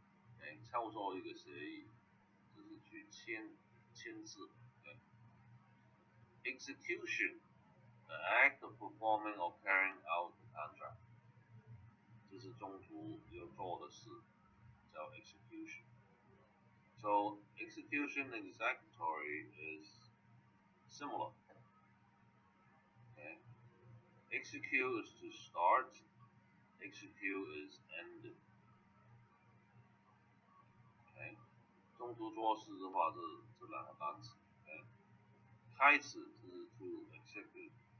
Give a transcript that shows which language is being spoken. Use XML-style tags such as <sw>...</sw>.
<zh>OK， 操作一个协议，就是去签字。</zh> <en>OK， Execution, the act of performing or carrying out the contract.</en> <zh>这是中途要做的事，叫 execution.</zh> <en>So execution and executory is similar. Okay. Execute is to start. Execute is end. Okay.</en> <zh>中途做事的话是这两个单词。</zh> <en>Okay.</en> <zh>开始就是 to execute.</zh>